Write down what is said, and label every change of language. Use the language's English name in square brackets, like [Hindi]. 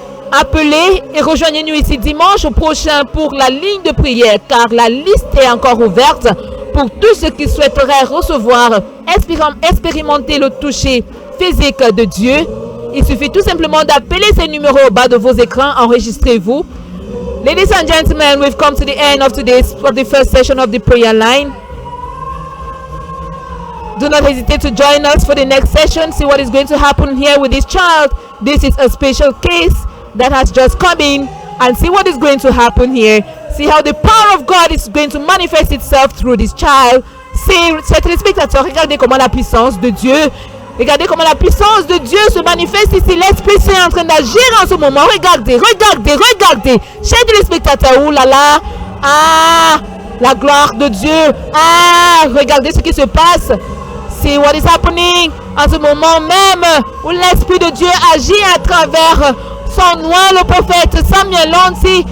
[French] Appelez et rejoignez-nous ici dimanche prochain pour la ligne de prière, car la liste est encore ouverte pour tous ceux qui souhaiteraient recevoir, expérimenter le toucher physique de Dieu. Il suffit tout simplement d'appeler ces numéros au bas de vos écrans. Enregistrez-vous. [English] Ladies and gentlemen, we've come to the end of the first session of the prayer line. Do not hesitate to join us for the next session. See what is going to happen here with this child. This is a special case that has just come in, and see what is going to happen here. See how the power of God is going to manifest itself through this child. [French] C'est téléspectateurs, regardez comment la puissance de Dieu, regardez comment la puissance de Dieu se manifeste ici. L'Esprit Saint est en train d'agir en ce moment. Regardez. Chers téléspectateurs, oulala, ah, la gloire de Dieu. Ah, regardez ce qui se passe. [English] See what is happening [French] en ce moment même où l'Esprit de Dieu agit à travers son oint, le prophète Samuel Lonsi.